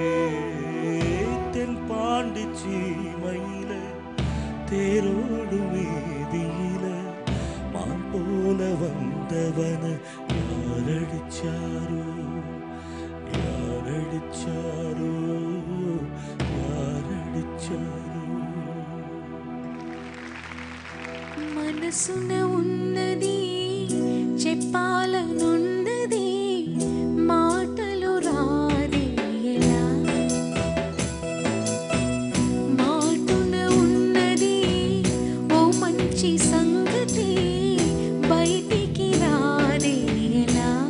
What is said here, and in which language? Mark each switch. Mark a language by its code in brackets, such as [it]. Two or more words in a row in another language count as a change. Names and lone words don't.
[ta] தென்பாண்டி சீமையில தேரோடு வீதியில மான் போல வந்தவன யாரடிச்சாரோ யாரடிச்சாரோ யாரடிச்சாரோ [te] మనసున ఉన్నది చెప్పాలనున్నది మాటలు రాదే ఎలా మాటున ఉన్నది ఓ మంచి సంగతి బయటికి రాదే ఎలా